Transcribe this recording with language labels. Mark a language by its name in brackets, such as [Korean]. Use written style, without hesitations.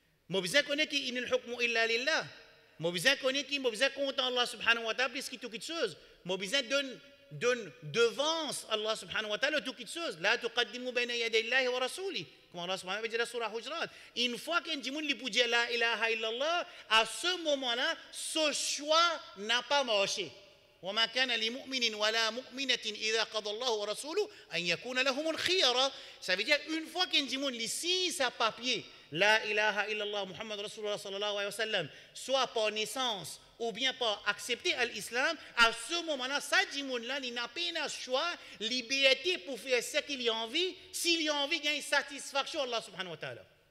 [French] Moi besoin connaître qu'il [Arabic] inil hukmu illa lillah. [French] Moi besoin connaître qu'il moi besoin compter Allah subhanahu wa ta'ala plus que toute chose. Moi besoin donne devance Allah subhanahu wa ta'ala toute chose. [Arabic] La tuqaddimu bayna yaday Allah wa rasuli. [French] Comme Allah subhanahu wa ta'ala dit dans la surah Hujurat. Une fois qu'un djimoun li pour dire la ilaha illallah, à ce moment-là, ce choix n'a pas marché. [Arabic] وما كان لمؤمن ولا مؤمنة إذا قضى الله ورسوله أن يكون لهم الخيرة. [French] Ça veut dire une fois qu'un djimoun li signe sa papier la ilaha illallah Muhammad Rasulullah sallallahu alayhi wa sallam, soit par naissance ou bien par accepter l'islam, à ce moment-là, ça djimoun-là, il n'a pas un choix, liberté pour faire ce qu'il a envie, s'il a envie, il y a une satisfaction Allah subhanahu wa ta'ala.